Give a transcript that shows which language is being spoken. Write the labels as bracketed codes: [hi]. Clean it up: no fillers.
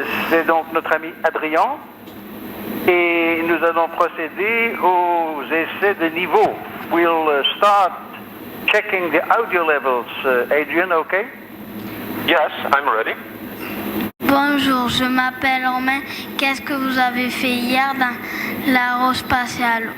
[fr] C'est donc notre ami Adrien. Et nous allons procéder aux essais de niveau. [en] We'll start checking the audio levels. Adrian, okay? Yes, I'm ready. [fr] Bonjour, je m'appelle Romain. Qu'est-ce que vous avez fait hier dans l'aérospatiale?